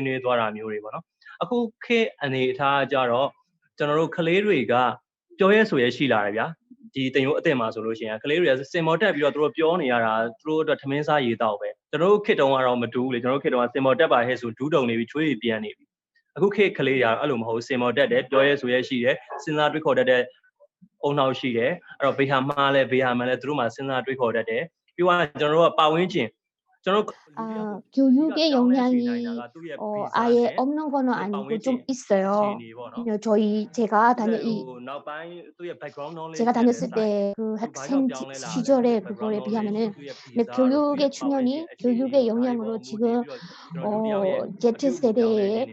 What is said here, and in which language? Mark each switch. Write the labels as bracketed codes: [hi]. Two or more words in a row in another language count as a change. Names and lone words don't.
[my] နွေးသွားတာမျိုးတွေပေါ့နော်အခုခေတ်အနေအထားကျတော့ကျွန်တော်တို့ကလေးတွေကပြောရဲဆိုရဲရှိလာတယ်ဗျာဒီတင်ရိုးအတင်မှာဆိုလို့ရှိရင်ကလေးတွေကစင်မော်တက်ပြီးတော့သူတို့ပြောနေရတာသူတို့အတွက်ထမင်းစားရေတောက်ပဲကျွန်တော်တို့ခေတ်တုန်းကတော့မတူဘူးလေကျွန်တော်တို့ခေတ်တုန်းကစင်မော်တက်ပါဟဲ့ဆိုဒူးတုံနေပြီးချွေးပြန်နေပြီအခုခေတ်ကလေးရအဲ့လိုမဟုတ်စင်မော်တက်တယ်ပြောရဲဆိုရဲရှိတယ်စဉ်းစားတွေးခေါ်တတ်တဲ့အုံနောက်ရှိတယ်အဲ့တော့ဘေးဟာမှားလဲဘေးဟာမှန်လဲသူတို့မှာစဉ်းစားတွေးခေါ်တတ်တယ်ပြီးတော့ကျွန်တော်တို့ကပါဝင်ခြင်းကျွန်တော် [ko] 교육의 영향이 아예 없는 거는 아니고 좀 있어요. 제가 다녔을 때 그 학생 시절에 그거에 비하면은 교육의 충연이 교육의 영향으로 지금 Z세대의